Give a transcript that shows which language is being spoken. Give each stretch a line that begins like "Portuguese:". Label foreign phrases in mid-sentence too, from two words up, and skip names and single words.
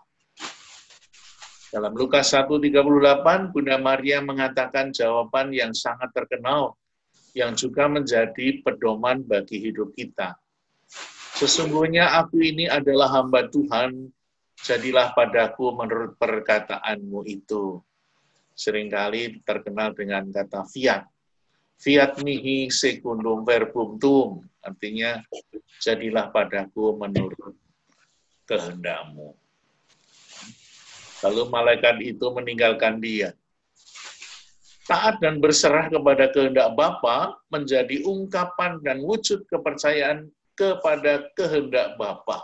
Indonesian: Dalam Lukas 1:38, Bunda Maria mengatakan jawaban yang sangat terkenal, yang juga menjadi pedoman bagi hidup kita. Sesungguhnya aku ini adalah hamba Tuhan, jadilah padaku menurut perkataanmu itu. Seringkali terkenal dengan kata fiat.
Latin: Fiat mihi secundum verbum tuum,
Indonesian: artinya jadilah padaku menurut kehendakmu. Lalu malaikat itu meninggalkan dia. Taat dan berserah kepada kehendak Bapa menjadi ungkapan dan wujud kepercayaan kepada kehendak Bapa.